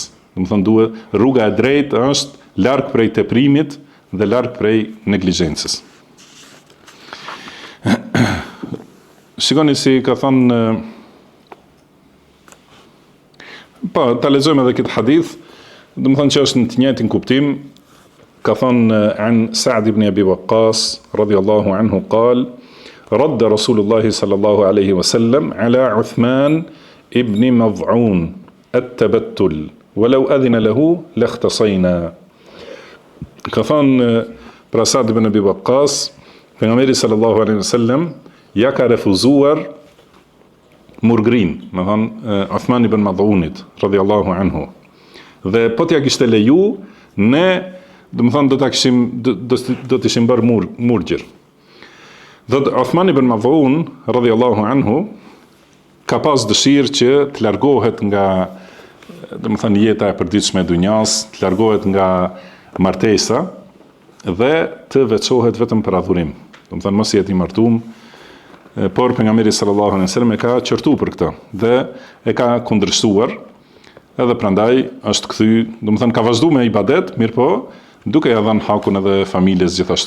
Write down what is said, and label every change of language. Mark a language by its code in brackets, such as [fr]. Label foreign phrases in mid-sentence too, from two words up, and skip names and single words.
[sq] Do të thonë duhet rruga e drejtë është larg prej teprimit dhe larg prej neglizhencës. Shikoni si ka thënë ta lexojmë edhe këtë hadith, do të thonë që është në të njëjtin kuptim. Ka thënë [ar] عن سعد بن أبي وقاص رضي الله عنه قال رد رسول الله صلى الله عليه وسلم على عثمان ابن مضعون التبتل ولو أذن له لاختصينا. [sq] Ka thënë pra Sa'd ibn Abi Waqqas, pejgamberi [ar] صلى الله عليه وسلم [sq] ja ka refuzuar murgrin, më thënë Uthman ibn Mad'unit [ar] رضي الله عنه. [sq] Dhe po t'ja kishte leju, ne do të thonë do të ishim bërë murgjir. Dhe Uthman ibn Mad'un [ar] رضي الله عنه [sq] ka pas dëshirë që të largohet nga, do të thonë, jeta e përditshme e dunjas, të largohet nga martesa dhe të veçohet vetëm për adhurim. Do të thonë mos jetë i martuar, por pejgamberi [ar] صلى الله عليه وسلم [sq] e ka qortuar për këtë dhe e ka kundërshtuar, edhe prandaj është kthy, do të thonë ka vazhduar me ibadet, mirë po duke ja dhënë hakun edhe familjes gjithashtu.